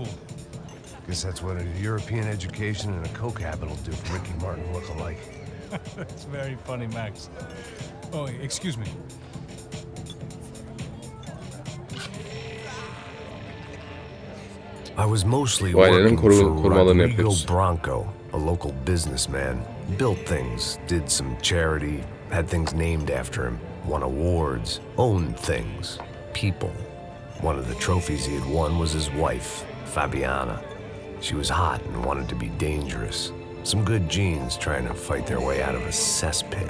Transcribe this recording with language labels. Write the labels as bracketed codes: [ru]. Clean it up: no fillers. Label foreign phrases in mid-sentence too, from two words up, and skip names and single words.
[en] Guess that's what a European education and a coke habit will do for Ricky Martin look-alike. That's very funny, Max. Oh, excuse me. I was mostly [tr] Bu ailenin [en] working for [tr] korumalarını [en] Rodrigo [tr] yapıyoruz. [en] Branco, a local businessman. Built things, did some charity, had things named after him, won awards, owned things, people. One of the trophies he had won was his wife, Fabiana. She was hot and wanted to be dangerous. Some good genes trying to fight their way out of a cesspit.